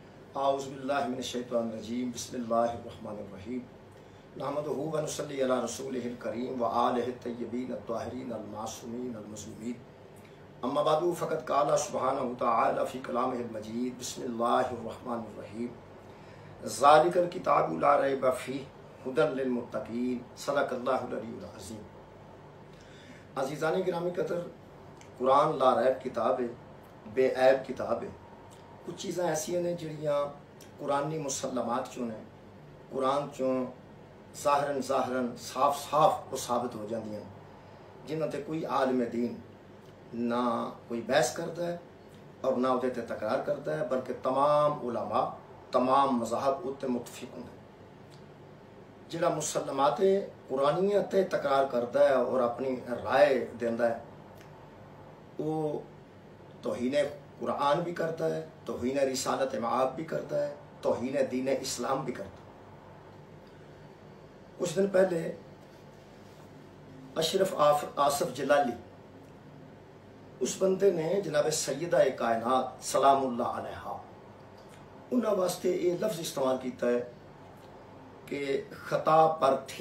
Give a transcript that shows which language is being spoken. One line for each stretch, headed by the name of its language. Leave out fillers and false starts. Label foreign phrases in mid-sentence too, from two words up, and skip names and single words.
Arabic: أعوذ بالله من الشيطان الرجيم بسم الله الرحمن الرحيم نحمده ونصلي على رسوله الكريم وآله الطيبين الطاهرين المعصومين المظلومين أما بعد فقد قال سبحانه تعالى في كلامه المجيد بسم الله الرحمن الرحيم ذلك الكتاب لا ريب فيه هدى للمتقين صدق الله العلي العظيم.
Urdu: عزیزان گرامی قدر، قرآن
Arabic: لا ریب
Urdu: کتاب ہے، بے عیب کتاب ہے.
Punjabi: کجھ چیزاں ایسیاں نیں جیہڑیاں قرآنی مسلمات چوں نیں، قرآن چوں ظاہراً صاف صاف وہ ثابت ہو جاندیاں، جنہاں تے کوئی عالم دین نہ کوئی بحث کرتا ہے اور نہ اوہدے تے تکرار کرتا ہے، بلکہ تمام علما تمام مذاہب اتے متفق ہوندے. جیہڑا مسلمات قرآنیاں تے تکرار کرتا ہے اور اپنی رائے دیندا ہے، وہ توہین قرآن بھی کرتا ہے، توہین رسالت مآب بھی کرتا ہے، توہین دین اسلام بھی کرتا ہے.
Urdu: کچھ دن پہلے اشرف آصف جلالی، اس بندے نے جناب سیدہ کائنات
Arabic: سلام الله عليها
Punjabi: انہاں واسطے
Urdu: یہ لفظ استعمال کیا ہے کہ خطا پر تھی.